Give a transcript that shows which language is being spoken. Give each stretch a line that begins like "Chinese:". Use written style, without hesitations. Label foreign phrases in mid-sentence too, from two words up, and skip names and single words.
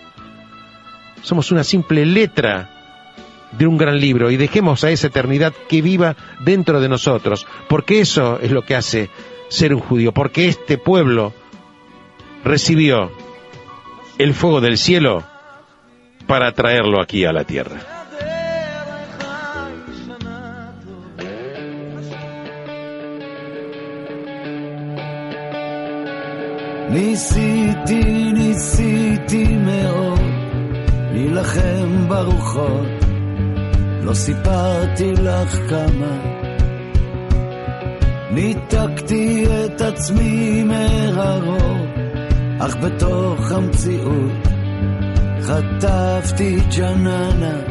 Spanish: Somos una simple letra de un gran libro, y dejemos a esa eternidad que viva dentro de nosotros, porque eso es lo que hace ser un judío, porque este pueblo recibió el fuego del cielo para traerlo aquí a la tierra.
Hebrew: ניסיתי מאוד להילחם ברוחות, לא סיפרתי לך כמה ניתקתי את עצמי מהרוב, אך בתוך המציאות חטפתי ג'ננה.